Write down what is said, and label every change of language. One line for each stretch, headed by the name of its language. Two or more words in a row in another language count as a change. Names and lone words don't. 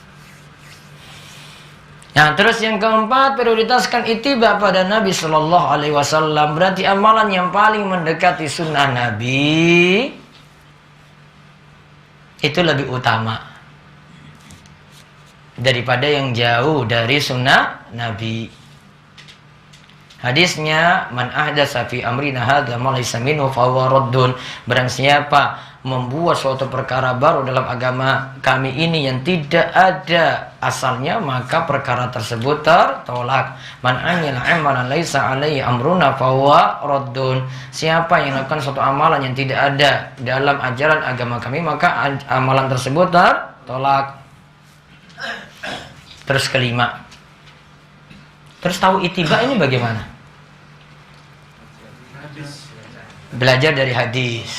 Indonesian: Nah, terus yang keempat, prioritaskan ittiba pada Nabi
Arabic: صلى الله عليه وسلم.
Indonesian: Berarti amalan yang paling mendekati sunnah Nabi itu lebih utama daripada yang jauh dari sunnah Nabi. Hadisnya,
Arabic: من أحدث في أمرنا هذا ما ليس منه فهو رد.
Indonesian: Barang siapa membuat suatu perkara baru dalam agama kami ini yang tidak ada asalnya, maka perkara tersebut tertolak.
Arabic: من عمل عملا ليس عليه أمرنا فهو رد.
Indonesian: Siapa yang melakukan suatu amalan yang tidak ada dalam ajaran agama kami, maka amalan tersebut tertolak. Terus kelima. Terus tahu ittiba ini bagaimana? Belajar dari hadis.